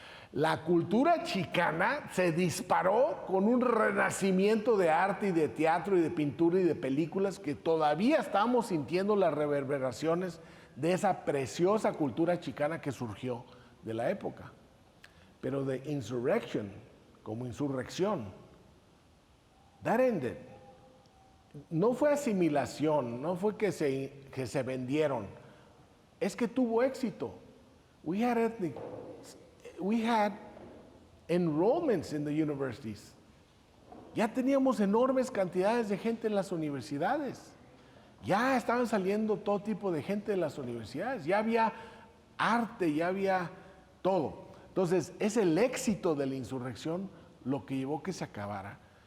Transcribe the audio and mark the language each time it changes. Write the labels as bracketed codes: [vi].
[es] La cultura chicana se disparó con un renacimiento de arte y de teatro y de pintura y de películas que todavía estamos sintiendo las reverberaciones de esa preciosa cultura chicana que surgió de la época. Pero de insurrection, como insurrección, [en] that ended. [es] No fue asimilación, no fue que se vendieron, es que tuvo éxito. [en] We had enrollments in the universities. [es] Ya teníamos enormes cantidades de gente en las universidades. Ya estaban saliendo todo tipo de gente de las universidades. Ya había arte, ya había todo. Entonces, es el éxito de la insurrección lo que llevó que se acabara.